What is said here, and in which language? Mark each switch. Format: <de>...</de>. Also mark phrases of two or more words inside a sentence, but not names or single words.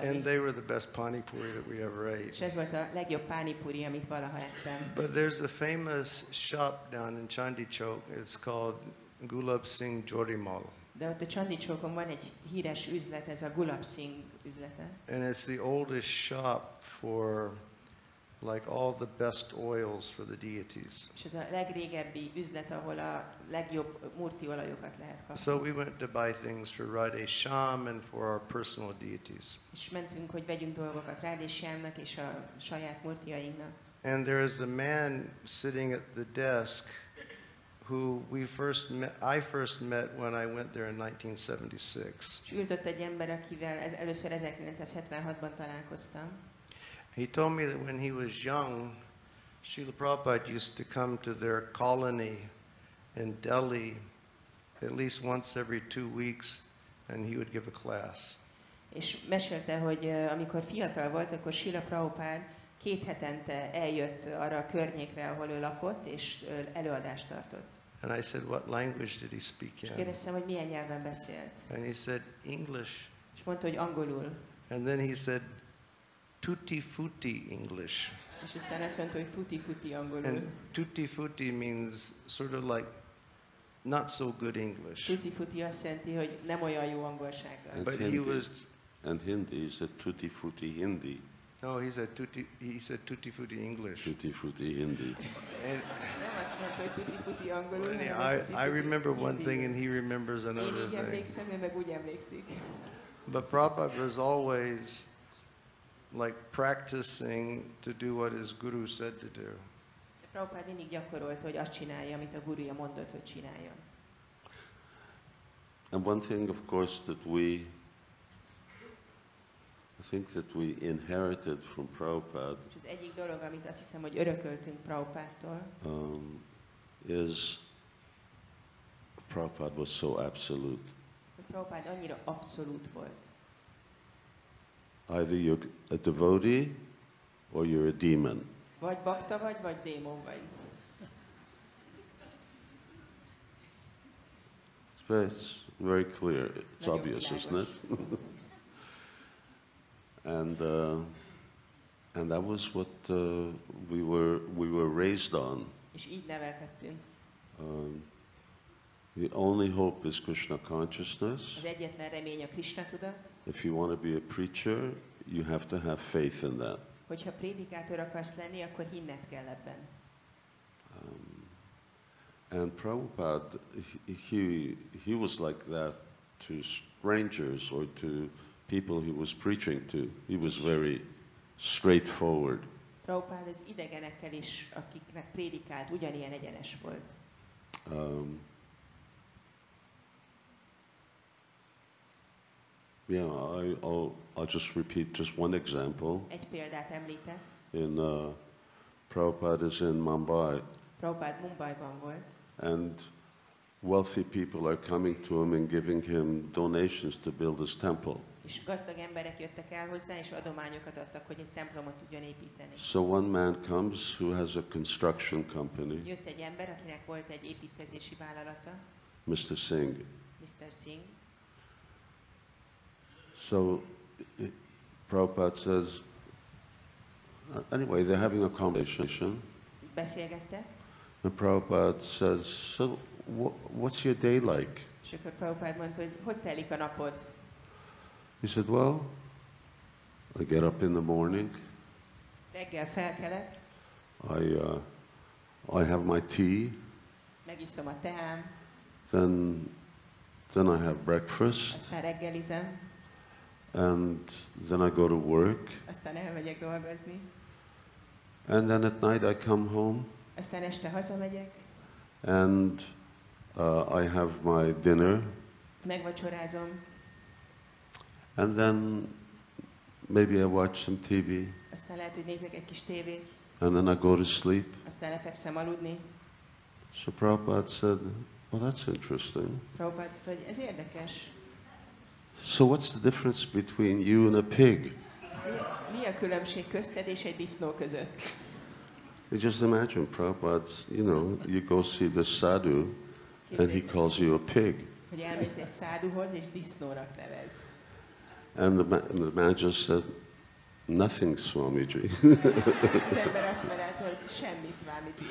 <en>And they were the best pani puri that we ever</en> <hu>És</hu> <en>ate.</en> <hu>ez volt a legjobb pánipuri, amit valaha ettem.</hu> <en>But there's a famous shop down in Chandi Chowk. It's called Gulab Singh Jodimal.</en> <hu>De ott a Csandi Csókon van egy híres üzlet, ez a Gulab Singh üzlete.</hu> <en>And it's the oldest shop for like all the best oils for the deities.</en> <hu>És ez a legrégebbi üzlet, ahol a legjobb murti olajokat lehet kapni.</hu> <en>So we went to buy things for Radhe-shyam and for our personal deities.</en> <hu>És mentünk, hogy vegyünk dolgokat Radhe-shyamnak és a saját murtiainknak.</hu> <en>And there is a man sitting at the desk who I first met when I went there in 1976.</en> <hu>És ült ott egy ember, akivel először 1976-ban találkoztam.</hu> <en>He told me that when he was young, Śrīla Prabhupāda used to come to their colony in Delhi at least once every 2 weeks, and he would give a class.</en> <hu>És mesélte, hogy amikor fiatal volt, akkor Śrīla Prabhupāda 2 hetente eljött arra a környékre, ahol ő lakott, és előadást tartott.</hu> <en>And I said, what language did he speak</en> <hu>És</hu> <en>in?</en> <hu>kérdeztem, hogy milyen nyelven beszélt.</hu> <en>And he said, English.</en> <hu>És mondta, hogy angolul.</hu> <en>And then he said, tutti frutti English.</en> <hu>És aztán azt mondta, hogy tutti-futti angolul.</hu> <en>And tutti frutti means sort of like not so good English.</en> <hu>Tutti-futti azt jelenti, hogy nem olyan jó angolsággal.</hu> <en>But he was, And Hindi is a tutti frutti Hindi. no, he said tutti frutti English. Tutti frutti Hindi. And</en> <hu>Nem azt mondta, hogy tutti-futti angolul, hanem</hu> <en>I</en> <hu>tutti-futti</hu> <en>remember one</en> <hu>hindi.</hu> <en>thing and he remembers</en> <hu>Én</hu> <en>another</en> <hu>így</hu> <en>thing.</en> <hu>emlékszem, ő meg úgy emlékszik.</hu> <en>But Prabhupada was always like practicing to do what his guru said to do.</en> <hu>Prabhupád mindig gyakorolta, hogy azt csinálja, amit a guruja mondott, hogy csináljon.</hu> <en>And one thing, of course, that I think that we inherited from Prabhupada</en> <hu>És az egyik dolog, amit azt hiszem, hogy örököltünk Prabhupádtól,</hu> <en>is Prabhupada was so absolute.</en> <hu>hogy Prabhupád annyira abszolút volt.</hu> <en>Either you're a devotee or you're a demon.</en> <hu>Vagy bakta vagy démon vagy.</hu> <en>It's very clear. It's</en> <hu>Nagyon</hu> <en>obvious,</en> <hu>világos.</hu> <en>isn't it? And that was what we were raised on.</en> <hu>És így nevelkedtünk.</hu> <en>The only hope is Krishna Consciousness.</en> <hu>Az egyetlen remény a Krishna tudat.</hu> <en>If you want to be a preacher, you have to have faith in that.</en> <hu>Hogyha prédikátor akarsz lenni, akkor hinned kell ebben.</hu> <en>And Prabhupada, he was like that to strangers or to people he was preaching to. He was very straightforward.</en> <hu>Prabhupád az idegenekkel is, akiknek prédikált, ugyanilyen egyenes volt.</hu> <en>I'll just repeat just one example.</en> <hu>Egy példát említek.</hu> <en>Prabhupada is in Mumbai,</en> <hu>Prabhupád Mumbaiban volt,</hu> <en>and wealthy people are coming to him and giving him donations to build his temple.</en> <hu>és gazdag emberek jöttek el hozzá, és adományokat adtak, hogy egy templomot tudjon építeni.</hu> <en>So one man comes who has a construction company,</en> <hu>Jött egy ember, akinek volt egy építkezési vállalata,</hu> <en>Mr. Singh.</en> <hu>Mr. Singh.</hu> <en>So Prabhupada says, anyway, they're having a conversation,</en> <hu>Beszélgettek,</hu> <en>and Prabhupada says, so what's your day like?</en> <hu>és akkor Prabhupád mondta, hogy hogy telik a napod?</hu> <en>He said, well, I get up in the morning.</en> <hu>Reggel felkelek,</hu> <en>I have my tea.</en> <hu>megiszom a teám,</hu> <en>Then I have breakfast.</en> <hu>aztán reggelizem,</hu> <en>And then I go to work.</en> <hu>aztán elmegyek dolgozni,</hu> <en>And then at night I come home.</en> <hu>aztán este hazamegyek,</hu> <en>And I have my dinner.</en> <hu>megvacsorázom,</hu> <en>And then maybe I watch some TV.</en> <hu>aztán lehet, hogy nézek egy kis tévét,</hu> <en>And then I go to sleep.</en> <hu>aztán lefekszem aludni.</hu> <en>So Prabhupada said, well, that's interesting.</en> <hu>Prabhupad, hogy ez érdekes.</hu> <en>So what's the difference between you and a pig?</en> <hu>Mi a különbség közted és egy disznó között?</hu> <en>You just imagine, Prabhupada, you go see the sadhu and he calls you a pig.</en> <hu>Hogy elmész egy száduhoz és disznónak nevez.</hu> <en>And the man just said, nothing, Swamiji.</en> <hu>Az ember azt mondta, hogy semmi, Swamiji.</hu>